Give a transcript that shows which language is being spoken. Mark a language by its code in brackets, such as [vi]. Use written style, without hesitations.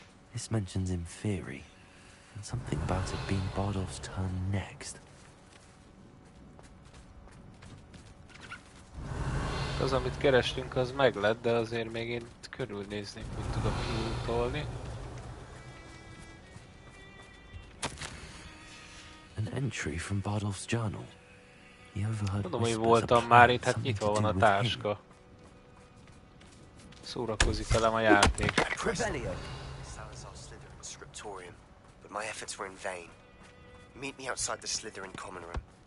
[en] This mentions in theory, and something about it being Bardolph's turn next. [hu] Az, amit kerestünk, az meg lett, de azért még én körülnéznék, hogy tudok kiútolni. [en] An entry from Bardolph's journal. [hu] Tudom, hogy voltam már itt, hát nyitva van a táska. Szórakozik velem a játék. [en] Salazar's Slytherin scriptorium, but my efforts were in vain. Meet me outside the Slytherin common room.